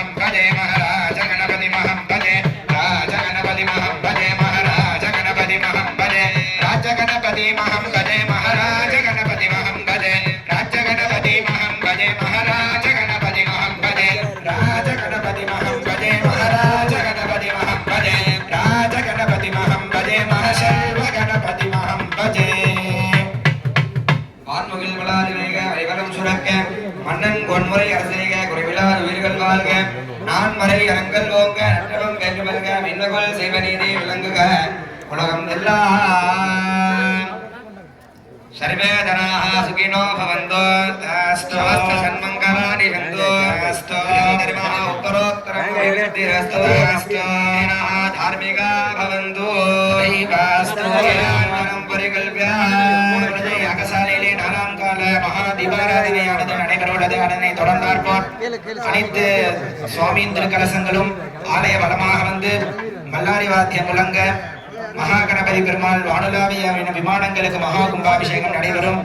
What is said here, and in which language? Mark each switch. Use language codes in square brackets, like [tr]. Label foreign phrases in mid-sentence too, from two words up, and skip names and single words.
[sa] भजे महाराज गणपतिमहं भजे राजगणपतिमहं भजे महाराज गणपतिमहं भजे राजगणपतिमहं भजे महाराज गणपतिमहं भजे राजगणपतिमहं भजे महाराज गणपतिमहं भजे राजगणपतिमहं भजे महाराज गणपतिमहं भजे राजगणपतिमहं भजे महाशर्वगणपतिमहं भजे [ta] வான்முகில் வளாதிவேக ஐவரும் சுரக்க மன்னன் பொன்முறை அரசேக குறைவிலார் உயிர்கள் வாழ்க நான் மறை அரங்கல் ஓங்க நற்றவம் வென்று வருக மின்னகொள் செய்வநீதி விளங்குக உலகம் எல்லாம் [sa] सर्वे जनाः सुखिनो भवन्तु अस्तु सन्मङ्गलानि सन्तु अस्तु धर्मः उत्तरोत्तरं वैवृद्धिरस्तु अस्तु जनाः धार्मिका भवन्तु दैवास्तु ज्ञानं परिकल्प्य [ta] அகசாலையிலே 4ஆம் கால மகா தீபாராதனையானது நடைபெறுகிறது. அதனை தொடர்ந்தாற்போல் அனைத்து சுவாமியின் திருக்கலசங்களும் ஆலய வளமாக வந்து மல்லாரி வாத்தியம் முழங்க மகா கணபதி பெருமாள் வானுலாவிய விமானங்களுக்கு மகா கும்பாபிஷேகம் நடைபெறும்.